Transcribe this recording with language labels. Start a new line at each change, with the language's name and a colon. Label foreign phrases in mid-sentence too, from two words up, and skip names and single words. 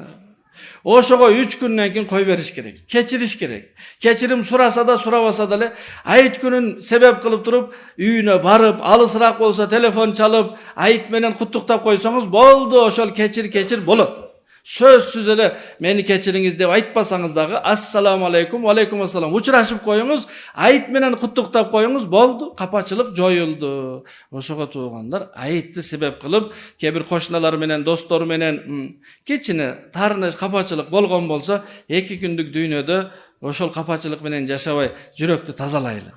Kyrgyz: Ошого 3 күндөн кийин кой бериш керек, кечириш керек. Кечирим сураса да, сурабаса да эле айт күнүн себеп кылып туруп, үйүнө барып, алысыраак болсо телефон чалып, айт менен куттуктап койсоңуз болду, ошол кечир болот. Сөзсүз эле мени кечириңиз деп айтпасаңыз дагы
Arabic: السلام عليكم عليكم السلام
Kyrgyz: учурашып коюңуз, айт менен куттуктап коюңуз, болду, капачылык жоюлду. Ошого туугандар, айтты себеп кылып, кээ бир кошуналар менен, достор менен кичине таарыныч, капачылык болгон болсо, 2 күндүк дүйнөдө ошол капачылык менен жашабай, жүрөктү тазалайлы.